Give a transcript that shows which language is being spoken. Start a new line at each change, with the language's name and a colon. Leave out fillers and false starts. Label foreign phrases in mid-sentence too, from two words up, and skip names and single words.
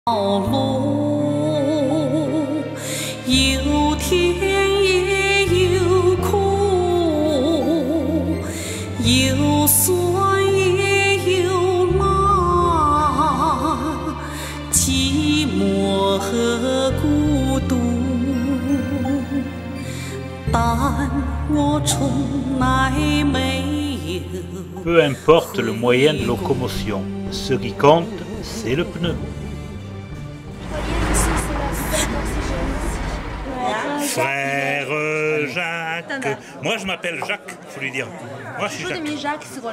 Chinese: 路有甜也有苦，有酸也有辣，寂寞和孤独，但我从来没有。
French: Peu importe le moyen de locomotion, ce qui compte, c'est le pneu. Frère Jacques. Moi je m'appelle Jacques, faut lui dire. Moi je suis Jacques.